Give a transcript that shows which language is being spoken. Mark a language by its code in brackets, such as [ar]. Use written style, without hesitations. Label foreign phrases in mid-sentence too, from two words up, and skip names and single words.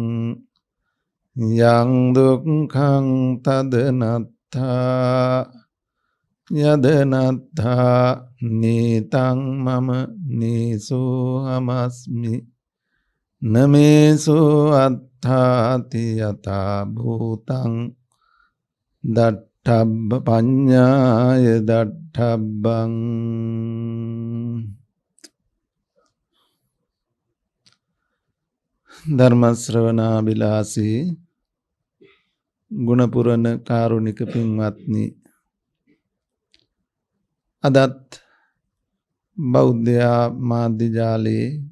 [pi] යං දුක්ඛං තදනත්ථා යදනත්ථා නීතං මම නීසෝ හමස්මි නමේසෝ අත්ථාති යතා භූතං දට්ඨබ්බ පඤ්ඤාය දට්ඨබ්බං. [si] ධර්ම ශ්‍රවණාබිලාසී ගුණපුරණ කාරුණික පින්වත්නි, අදත් බෞද්ධ මාධ්‍ය ජාලයේ